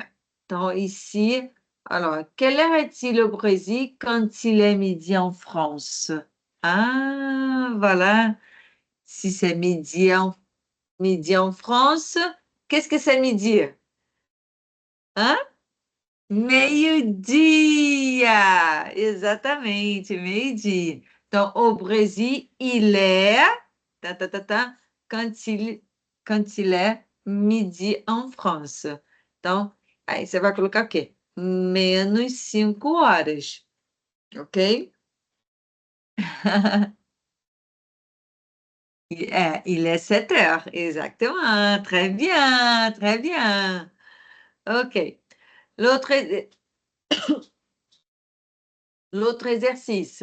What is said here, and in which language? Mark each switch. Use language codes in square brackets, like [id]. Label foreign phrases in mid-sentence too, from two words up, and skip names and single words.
[fr] Donc, ici, alors, quelle heure est-il au Brésil quand il est midi en France? Ah, voilà. Si c'est midi en France, qu'est-ce que c'est midi? Hein? [pt] Meio-dia! Exatamente, meio-dia. Então, [fr] au Brésil, il est tá, tá, tá, tá, quand il est midi en France. [pt] Então, aí você vai colocar o quê? Menos 5 horas, ok? [fr] Il est 7 heures, exactement. Très bien, très bien. OK. L'autre l'autre exercice.